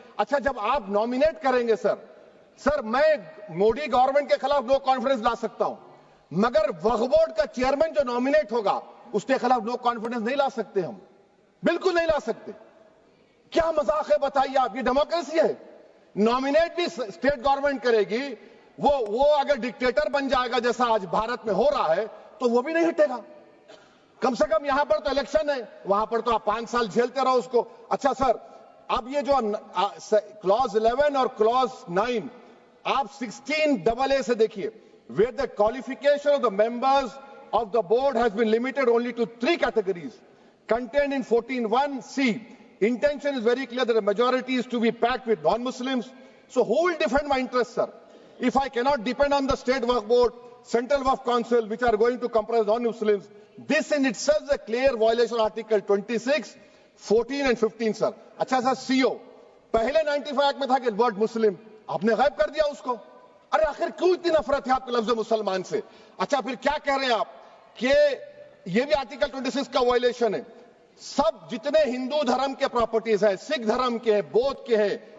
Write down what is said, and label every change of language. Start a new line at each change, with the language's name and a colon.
Urdu: اچھا جب آپ نومینیٹ کریں گے سر میں مودی گورنمنٹ کے خلاف نو کانفیڈنس لا سکتا ہوں, مگر وقف بورڈ کا چیئرمین جو نومینیٹ ہوگا اس کے خلاف نو کانفیڈنس نہیں لا سکتے, ہم بالکل نہیں لا سکتے. کیا مذاق ہے بتائیے آپ؟ یہ ڈیموکریسی ہے. نومینیٹ بھی اسٹیٹ گورنمنٹ کرے گی, وہ اگر ڈکٹیٹر بن جائے گا جیسا آج بھارت میں ہو رہا ہے تو وہ بھی نہیں ہٹے گا. کم سے کم یہاں پر تو الیکشن ہے, وہاں پر تو آپ 5 سال جھیلتے رہو اس کو. اچھا سر, اب یہ جو کلوز 11 اور کلوز 9 آپ 16AA سے دیکھیے,
English: where the qualification of the members of the board has been limited only to 3 categories contained in 14(1)(c). Intention is very clear that the majority is to be packed with non-Muslims. So who will defend my interests, sir? If I cannot depend on the state waqf board, central waqf council, which are going to comprise non-Muslims, this in itself is a clear violation of Article 26, 14 and 15, sir.
Urdu: اچھا سر, CO پہلے 95 act میں تھا کہ word مسلم, آپ نے غائب کر دیا اس کو. ارے آخر کیوں اتنی نفرت ہے آپ کے لفظ مسلمان سے؟ اچھا پھر کیا کہہ رہے ہیں آپ کہ یہ بھی آرٹیکل 26 کا وائلیشن ہے. سب جتنے ہندو دھرم کے پراپرٹیز ہیں, سکھ دھرم کے ہیں, بودھ کے ہیں,